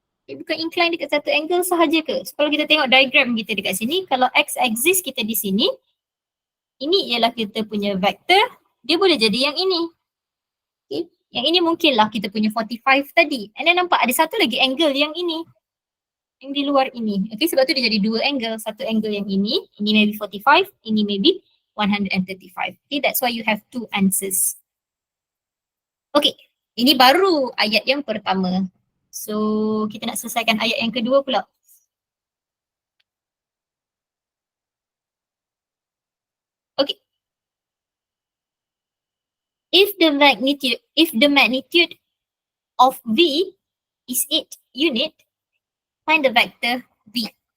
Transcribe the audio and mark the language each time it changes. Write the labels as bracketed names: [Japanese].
[Malay] Bukan incline dekat satu angle sahaja ke? So, kalau kita tengok diagram kita dekat sini, kalau x-axis kita di sini, ini ialah kita punya vector, dia boleh jadi yang ini. Okay. Yang ini mungkinlah kita punya 45 tadi. And then nampak ada satu lagi angle yang ini. Yang di luar ini. Okay, sebab tu dia jadi dua angle. Satu angle yang ini maybe 45, ini maybe 135. [English] Okay, that's why you have two answers. [Malay] Okay, ini baru ayat yang pertama. So, kita nak selesaikan ayat yang kedua pula. Okay. [English] If the magnitude of V is 8 unit, find the vector V.